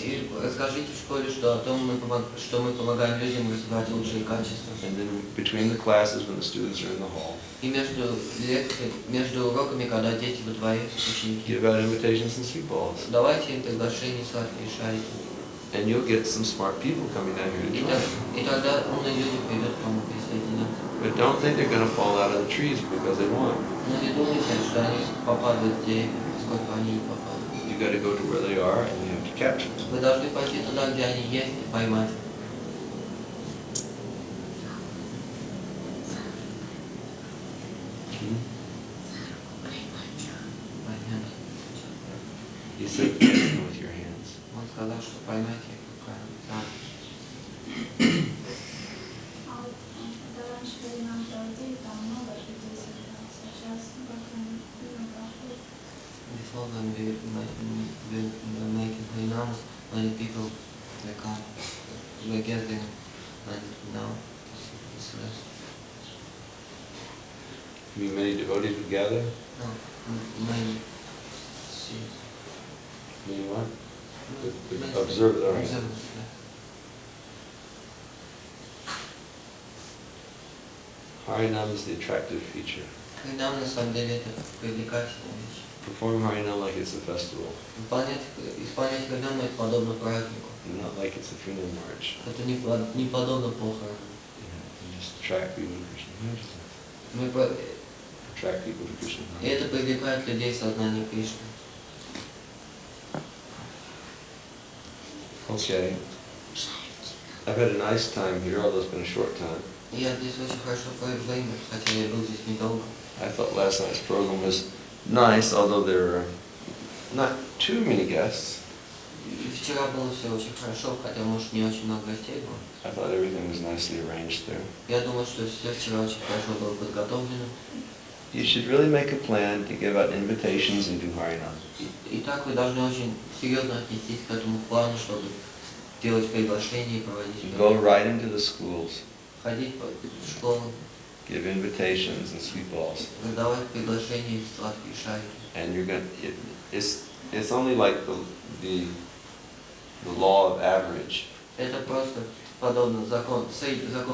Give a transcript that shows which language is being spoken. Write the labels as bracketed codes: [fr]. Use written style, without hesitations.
[ru] И расскажите в школе, что о том, что мы помогаем людям развивать лучшие качества. [en] And then between the classes when the students are in the hall, [ru] И между уроками, когда дети во дворе, ученики, [en] give out invitations and sweet balls. [ru] давайте им приглашение сладкие шарики. [en] And you'll get some smart people coming down here to join. [ru] И тогда умные люди придут к вам присоединяться. [en] But don't think they're going to fall out of the trees because they want. [ru] Но не думайте, что они попадают в деревья, сколько они не попадают. [en] You got to go to where they are and you have to capture them. [ru] Вы должны пойти туда, где они есть, и поймать. Понять. [en] You said catch them with your hands. [ru] Он сказал, что поймайте их руками. Да. А вот это раньше времена проводили, там много людей собиралось, а сейчас как-то не проходит. [en] Before when we were making harinams, many people they come, were gathering, and now it's less. You mean many devotees would gather? No, many see. Many what? Observe it, all right. Observe it, yeah. Harinam is the attractive feature. [ru] Харинам на самом деле это привлекательная вещь. [en] Perform Harinam like it's a festival, [ru] Исполнять харинам это подобно празднику. [en] not like it's a funeral march. [ru] Это не подобно похорону. [en] You just attract people to Krishna consciousness. Attract people to Krishna [ru] И это привлекает людей в сознание Кришны. [en] Okay. I've had a nice time here, although it's been a short time. [ru] Я здесь очень хорошо провел время, хотя я был здесь недолго. [en] I thought last night's program was nice, although there were not too many guests. [ru] И вчера было все очень хорошо, хотя, может, не очень много гостей было. [en] I thought everything was nicely arranged there. [ru] Я думаю, что все вчера очень хорошо было подготовлено. [en] You should really make a plan to give out invitations and do Harinam. [ru] И так вы должны очень серьезно отнестись к этому плану, чтобы делать приглашения и проводить [en] Go [ru] мероприятия. [en] right into the schools, [ru] Ходить в школу, [en] give invitations and sweet balls. [ru] раздавать приглашения и сладкие шарики. [en] And you're going it's only like the law of average. [ru] Это просто подобно закон среднего.